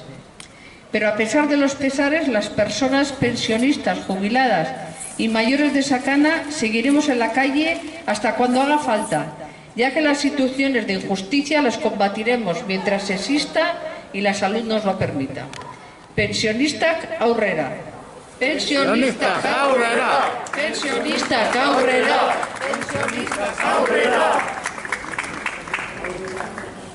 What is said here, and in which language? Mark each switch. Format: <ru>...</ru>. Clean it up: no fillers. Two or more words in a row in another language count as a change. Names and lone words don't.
<es>Pero a pesar de los pesares, las personas pensionistas, jubiladas y mayores de Sakana seguiremos en la calle hasta cuando haga falta, ya que las situaciones de injusticia las combatiremos mientras exista y la salud nos lo permita.</es> <eu>Pensionistak aurrera. Pensionistak aurrera. Pensionistak aurrera. Pensionistak aurrera.</eu>